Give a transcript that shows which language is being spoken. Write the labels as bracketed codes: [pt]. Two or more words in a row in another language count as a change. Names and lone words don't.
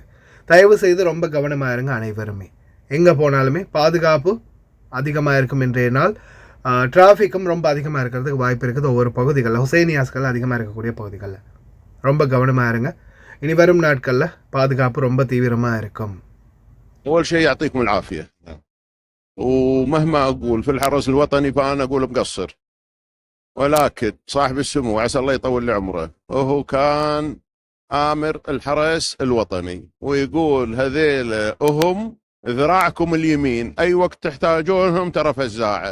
[ta] தயவு செய்து ரொம்ப கவனமாக இருங்க. அனைவருமே எங்கே போனாலுமே பாதுகாப்பு அதிகமாக இருக்கும். இன்றைய நாள் டிராஃபிக்கும் ரொம்ப அதிகமாக இருக்கிறதுக்கு வாய்ப்பு இருக்குது. ஒவ்வொரு பகுதிகளில் ஹுசைனியாஸ்கள் அதிகமாக இருக்கக்கூடிய பகுதிகளில் ரொம்ப கவனமாக இருங்க. இனி வரும் நாட்களில் பாதுகாப்பு ரொம்ப தீவிரமாக இருக்கும். [ar] أول شيء يعطيكم العافية، ومهما أقول في الحرس الوطني فأنا أقول مقصر، ولكن صاحب السمو عسى الله يطول عمره وهو كان آمر الحرس الوطني ويقول هذيل هم ذراعكم اليمين، أي وقت تحتاجونهم ترى فزاعة.